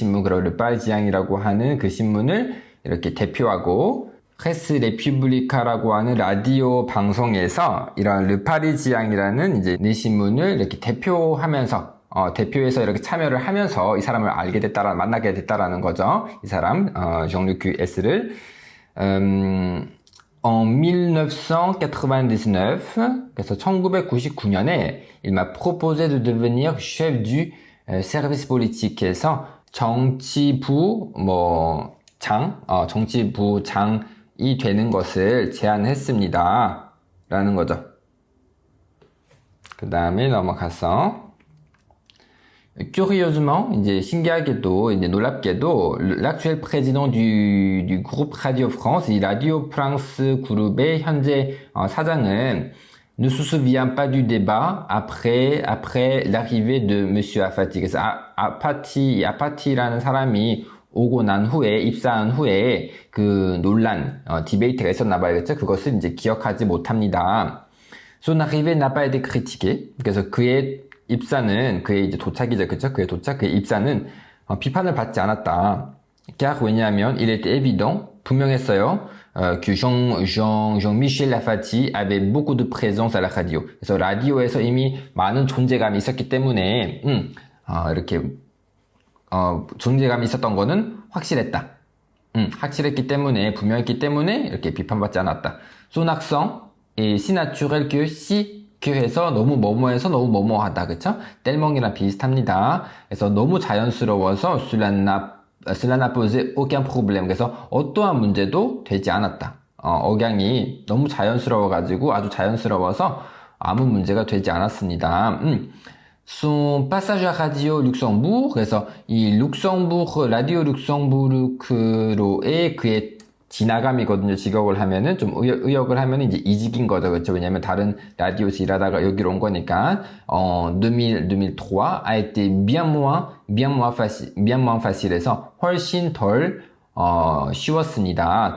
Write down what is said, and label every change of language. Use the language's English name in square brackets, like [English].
[Korean] 그리고 르파리지앙이라고 하는 그 신문을 이렇게 대표하고 프레스 레피블리카라고 하는 라디오 방송에서 이런 르파리지앙이라는 이제 내신문을 이렇게 대표하면서 대표해서 이렇게 참여를 하면서 이 사람을 만나게 됐다라는 거죠. 이 사람 Jean-Luc S를 [French] en 1999, [Korean] 그래서 1999년에 [French] il m'a proposé de devenir chef du service politique [Korean] 에서 정치부 정치부장이 되는 것을 제안했습니다. 라는 거죠. [French] 그 다음에 넘어가서 curieusement, [Korean] 이제 신기하게도, 이제 놀랍게도, [French] l'actuel président du groupe Radio France, [Korean] 이 라디오 프랑스 그룹의 현재 사장은 [French] ne se souvient pas du débat après l'arrivée de Monsieur Afati. [Korean] 그래서 아파티라는 사람이 오고 난 후에, 입사한 후에 그 논란, 디베이트가 있었나 봐야겠죠? 그것을 이제 기억하지 못합니다. [French] Son arrivée n'a pas été critiquée. [Korean] 그래서 그의 입사는, 그의 이제 도착이죠, 그쵸? 그의 입사는 비판을 받지 않았다. [French] car [Korean] 왜냐하면 [French] il était évident, [Korean] 분명했어요. [French] que Jean-Michel Afati avait beaucoup de présence à la radio. [Korean] 그래서 라디오에서 이미 많은 존재감이 있었기 때문에, 이렇게 존재감이 있었던 거는 확실했다. 확실했기 때문에, 분명했기 때문에 이렇게 비판받지 않았다. [French] Son accent est si naturel que [Korean] 해서 너무 뭐뭐해서 너무 뭐뭐하다, 그쵸? 뗄멍이랑 비슷합니다. 그래서 너무 자연스러워서 [French] cela n'a posé aucun problème. [Korean] 그래서 어떠한 문제도 되지 않았다. 억양이 너무 자연스러워가지고 아주 자연스러워서 아무 문제가 되지 않았습니다. [French] Son passage à Radio Luxembourg. [Korean] 그래서 이 라디오 룩셈부르크로의 그의 지나감이거든요. 직역을 하면은 좀 의역을 하면은 이제 이직인 거죠. 그렇죠? 왜냐면 다른 라디오에서 일하다가 여기로 온 거니까 2003 [French] a été bien moins facile [Korean] 에서 훨씬 덜 쉬웠습니다.